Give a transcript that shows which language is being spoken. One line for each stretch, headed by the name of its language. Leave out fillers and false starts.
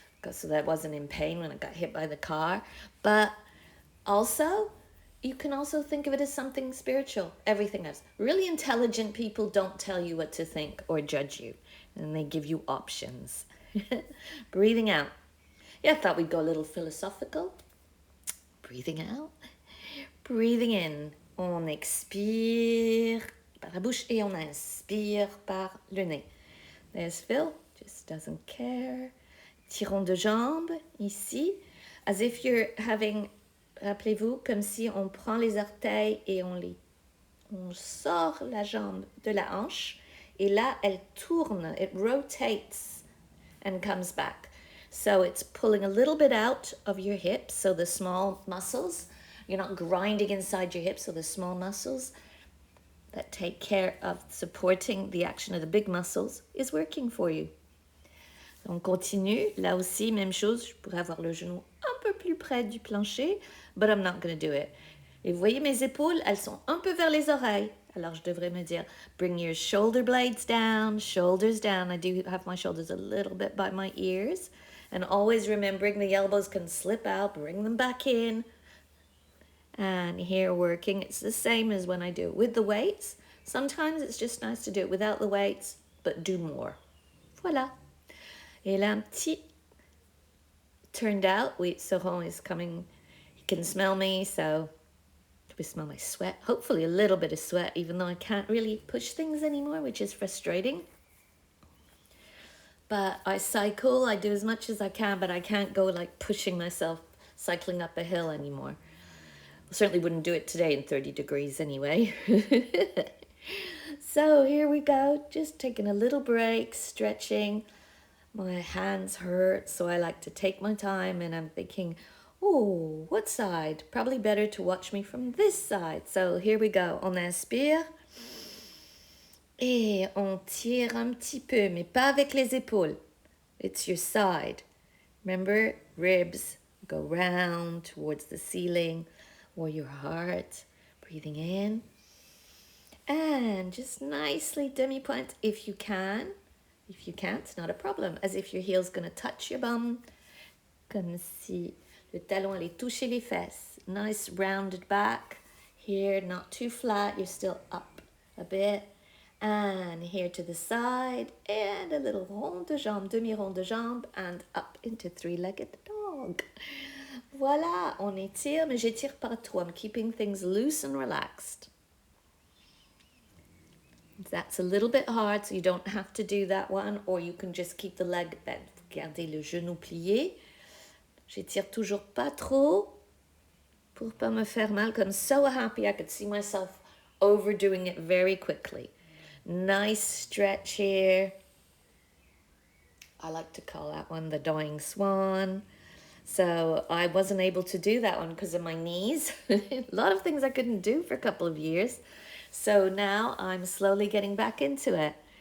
English: So that wasn't in pain when I got hit by the car. But also, you can also think of it as something spiritual. Everything else. Really intelligent people don't tell you what to think or judge you, and they give you options. Breathing out. Yeah, I thought we'd go a little philosophical. Breathing out. Breathing in.
French: On expire par la bouche et on inspire par le nez.
English: There's Phil, just doesn't care.
French: Tirons de jambes, ici.
English: As if you're having,
French: rappelez-vous, comme si on prend les orteils et on sort la jambe de la hanche. Et là, elle tourne,
English: it rotates and comes back. So it's pulling a little bit out of your hips, so the small muscles. You're not grinding inside your hips, so the small muscles that take care of supporting the action of the big muscles is working for you.
French: On continue. Là aussi, même chose, je pourrais avoir le genou un peu plus près du plancher,
English: but I'm not going to do it.
French: Et vous voyez mes épaules, elles sont un peu vers les oreilles. Alors je devrais me dire,
English: bring your shoulder blades down, shoulders down. I do have my shoulders a little bit by my ears. And always remembering the elbows can slip out, bring them back in. And here working, it's the same as when I do it with the weights. Sometimes it's just nice to do it without the weights, but do more. Voilà.
French: Et là, un petit
English: turned out. Soron is coming. He can smell me, so we smell my sweat. Hopefully a little bit of sweat, even though I can't really push things anymore, which is frustrating. But I cycle. I do as much as I can, but I can't go like pushing myself cycling up a hill anymore. Certainly wouldn't do it today in 30 degrees anyway. So here we go, just taking a little break, stretching. My hands hurt, so I like to take my time, and I'm thinking, oh, what side? Probably better to watch me from this side. So here we go.
French: On inspire et on tire un petit peu, mais pas avec les épaules.
English: It's your side. Remember, ribs go round towards the ceiling or your heart. Breathing in. And just nicely demi-pointe if you can. If you can't, not a problem. As if your heel's going to touch your bum.
French: Comme si le talon allait toucher les fesses.
English: Nice rounded back. Here, not too flat. You're still up a bit. And here to the side. And a little rond de jambe, demi-rond de jambe. And up into three-legged dog.
French: Voilà, on étire, mais j'étire pas trop.
English: I'm keeping things loose and relaxed. That's a little bit hard, so you don't have to do that one, or you can just keep the leg bent.
French: Gardez le genou plié. J'étire toujours pas trop pour pas me faire mal.
English: I'm so happy I could see myself overdoing it very quickly. Nice stretch here. I like to call that one the dying swan. So I wasn't able to do that one because of my knees. A lot of things I couldn't do for a couple of years. So now I'm slowly getting back into it.